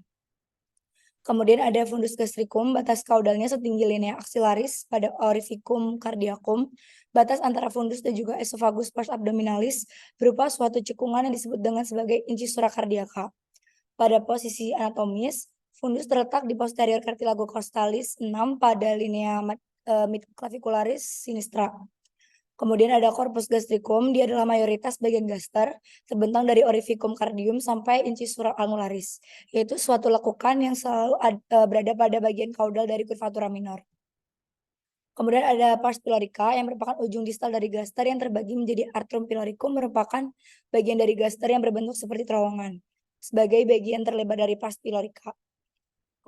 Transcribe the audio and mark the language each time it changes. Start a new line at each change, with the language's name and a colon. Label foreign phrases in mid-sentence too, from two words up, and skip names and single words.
Indonesian: Kemudian ada
Latin: fundus gastricum,
Indonesian: batas kaudalnya setinggi
Latin: linea axillaris
Indonesian: pada
Latin: orificum cardiacum.
Indonesian: Batas antara fundus dan juga esofagus
Latin: pars abdominalis
Indonesian: berupa suatu cekungan yang disebut dengan sebagai
Latin: incisura cardiaca.
Indonesian: Pada posisi anatomis, fundus terletak di posterior
Latin: cartilago costalis
Indonesian: 6 pada
Latin: linea midclavicularis sinistra.
Indonesian: Kemudian ada
Latin: corpus gastricum,
Indonesian: dia adalah mayoritas bagian gaster, terbentang dari
Latin: orificum cardium
Indonesian: sampai
Latin: incisura angularis,
Indonesian: yaitu suatu lekukan yang selalu berada pada bagian kaudal dari
Latin: curvatura minor.
Indonesian: Kemudian ada
Latin: pars pylorica
Indonesian: yang merupakan ujung distal dari gaster yang terbagi menjadi
Latin: atrium pyloricum,
Indonesian: merupakan bagian dari gaster yang berbentuk seperti terowongan sebagai bagian terlebar dari
Latin: pars pylorica.